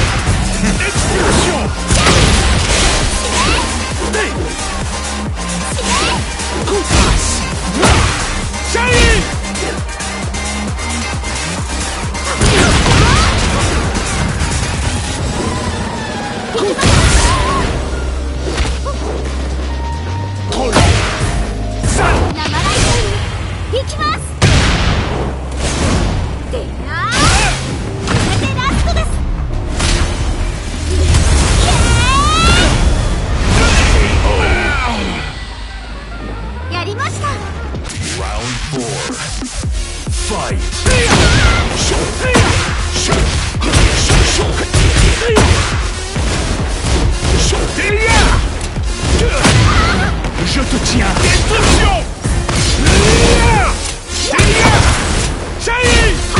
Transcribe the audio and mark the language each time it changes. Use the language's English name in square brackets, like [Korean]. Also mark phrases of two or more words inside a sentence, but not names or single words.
[French] Expulsion! Coup de face! Jaillit! Coup de face! Trop lent! Sale! [Japanese] 行きますでなこれでラストですやりました [English] Round 4. Fight! [French] Je te tiens! Destruction! Jaillit!